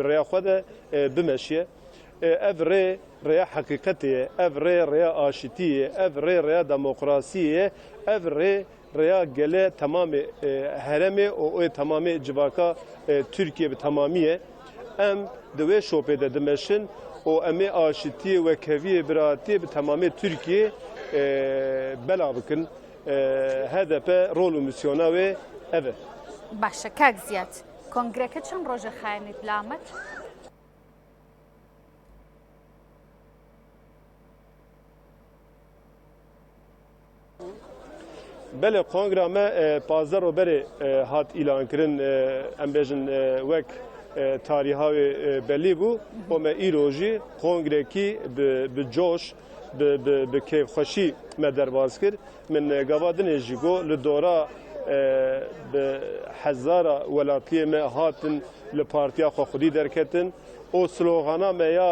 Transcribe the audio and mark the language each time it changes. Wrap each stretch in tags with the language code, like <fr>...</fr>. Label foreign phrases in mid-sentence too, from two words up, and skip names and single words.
<ku>rêya xwe de bimeşiye ev rê rêya heqîqetê ye ev rê rêya aşitî ye ev rê rêya demokrasî ye ev rê rêya gelê temamê heremê û ê temamê civaka Tirkiye bi temamî ye em di wê şopê de dimeşin û em ê aşitiyê wekeviyê biratiyê bi temamê Tirkiye bela bikin HDP rol û mîsyona wê ev e.</ku> <ckb>باشە کاک زیات کۆنگرەکە چەند ڕۆژە خایەنیت لامەت؟</ckb> <ku>Belê kongra me pazar roberê hat îlankirin em bêjin wek tarîha wê belî bû û me îro jî kongrekî bi coş bi kêfxweşî me derbas kir min gava dinê jî got li dora bi hezara welatiyê me hatin li partiya Xwedî derketin û slogana me</ku>